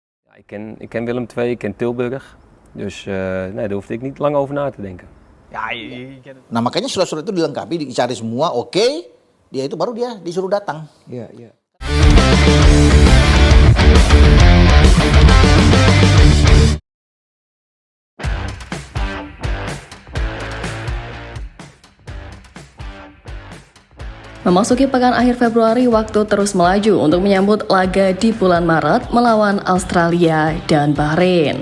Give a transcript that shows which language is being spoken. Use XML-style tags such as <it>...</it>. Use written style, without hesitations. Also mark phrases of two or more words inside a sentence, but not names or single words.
<nl>Ik ken Willem II, ik ken Tilburg. Dus nee, daar hoefde ik niet lang over na te denken. Ya, je kent het.</nl> <id>Nah makanya surat-surat itu dilengkapi, dicari semua, oke, dia itu baru dia disuruh datang. Iya, iya. Memasuki pekan akhir Februari, waktu terus melaju untuk menyambut laga di bulan Maret melawan Australia dan Bahrain.</id>